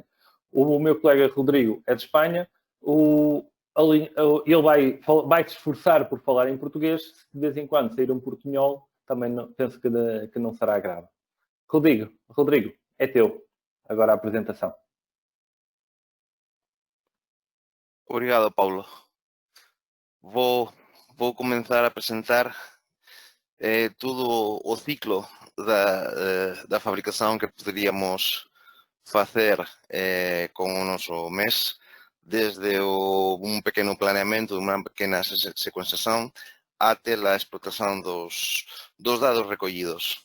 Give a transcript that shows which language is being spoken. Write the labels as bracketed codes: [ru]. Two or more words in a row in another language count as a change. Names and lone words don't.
[pt] O meu colega Rodrigo é de Espanha, ele vai se esforçar por falar em português, se de vez em quando sair um portunhol, também penso que não será grave. Rodrigo, é teu. Agora a apresentação. Obrigado, Paulo. [gl] Vou comenzar a presentar todo o ciclo da fabricação que poderíamos facer con o noso MES, desde un pequeno planeamento, unha pequena secuenciación, até a explotación dos dados recollidos.